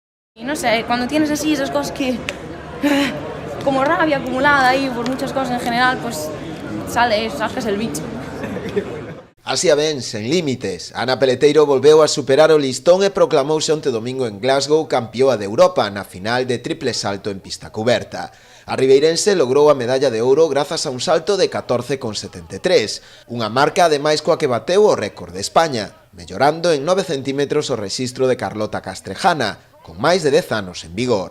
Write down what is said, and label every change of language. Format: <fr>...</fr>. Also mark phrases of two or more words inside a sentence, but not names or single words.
<es>Y no sé, cuando tienes así esas cosas que... como rabia acumulada ahí por muchas cosas en general, pues sacas el bicho.</es> <gl>Así a ben, sen límites, Ana Peleteiro volveu a superar o listón e proclamouse onte domingo en Glasgow campioa de Europa na final de triple salto en pista cuberta. A ribeirense logrou a medalla de ouro grazas a un salto de 14,73, unha marca ademais coa que bateu o récord de España, mellorando en 9 centímetros o rexistro de Carlota Castrejana, con máis de 10 anos en vigor.</gl>